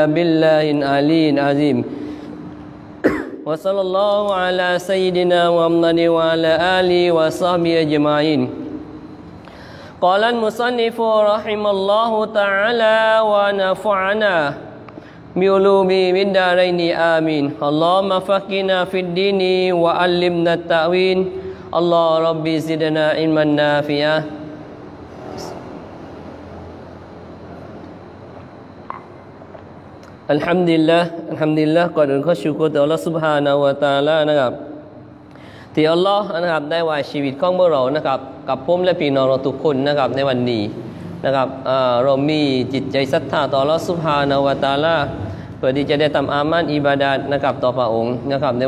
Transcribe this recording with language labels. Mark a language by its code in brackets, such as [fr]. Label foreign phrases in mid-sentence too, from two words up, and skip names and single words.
[ar] بالله العلي العظيم وصلى الله على سيدنا محمد وعلى آله وصحبه أجمعين قال المصنف رحمه الله تعالى ونفعنا بعلومه من دارين آمين اللهم فقهنا في الدين وعلمنا التأويل الله ربي زدنا علما نافعة. [th] Alhamdulillah ก่อนอื่นขอชูกรต่อ [ar] الله سبحانه وتعالى [th] นะครับที่อัลลอฮ์นะครับได้ไว้ชีวิตของพวกเรานะครับกับผมและพี่น้องเราทุกคนนะครับในวันนี้นะครับเรามีจิตใจศรัทธาต่อ [ar] الله سبحانه وتعالى [th] เพื่อที่จะได้ทำอามันอิบาดาตนะครับต่อพระองค์นะครับใน